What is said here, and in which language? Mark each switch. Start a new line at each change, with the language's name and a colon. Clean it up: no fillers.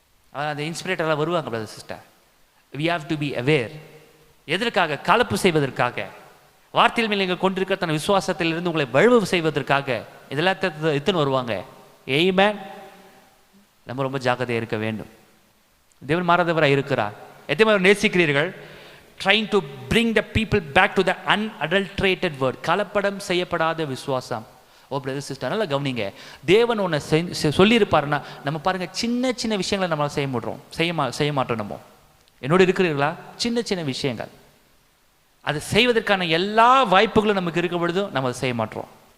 Tamil: அந்த இன்ஸ்பிரேட்டர்லாம் வருவாங்க brother sister.
English: we have to be aware.
Tamil: எதற்காக? கலப்பு செய்வதற்காக, வார்த்தையில் மேல் நீங்கள் கொண்டிருக்கிற தன் விசுவாசத்திலிருந்து உங்களை வழுவு செய்வதற்காக இதெல்லாம் எத்தனை வருவாங்க. ஆமென். நம்ம ரொம்ப ஜாக்கிரதையாக இருக்க வேண்டும். தேவன் மாறாதவராக இருக்கிறார். எத்தனை பேர் நேசிக்கிறீர்கள்?
English: trying to bring the people back to the unadulterated word.
Tamil: கலப்படம் செய்யப்படாத விசுவாசம். ஓ பிரதர் சிஸ்டர், நல்லா கவனிங்க. தேவன் உன்னை சொல்லியிருப்பாருன்னா நம்ம பாருங்க, சின்ன சின்ன விஷயங்களை நம்மளால் செய்ய மாட்டோம். நம்ம என்னோட இருக்கிறீர்களா? சின்ன சின்ன விஷயங்கள், அதை செய்வதற்கான எல்லா வாய்ப்புகளும் நமக்கு இருக்கும் பொழுதும் நம்ம அதை செய்ய மாட்டோம்.